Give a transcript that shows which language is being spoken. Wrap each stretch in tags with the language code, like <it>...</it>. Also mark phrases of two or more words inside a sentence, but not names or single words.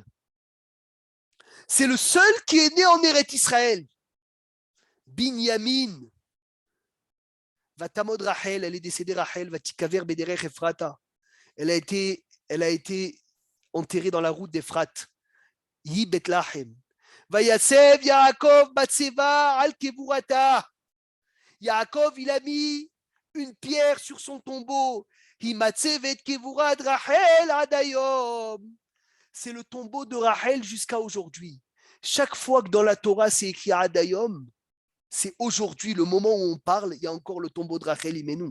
<fr>C'est le seul qui est né en Eretz Israël. Binyamin.</fr> <he>ותמת רחל,</he> <fr>elle est décédée</fr> <he>Rachel, ותקבר בדרך אפרתה.</he> <fr>Elle a été enterrée dans la route d'Ephrat.</fr> <he>היא בית לחם. ויצב יעקב מצבה על קבורתה. Yaakov,</he> <fr>il a mis une pierre sur son tombeau.</fr> <he>היא מצבת קבורת רחל עד היום.</he> <fr>C'est le tombeau de Rachel jusqu'à aujourd'hui. Chaque fois que dans la Torah c'est écrit Adayom, c'est aujourd'hui, le moment où on parle, il y a encore le tombeau de Rachel Imenu.</fr>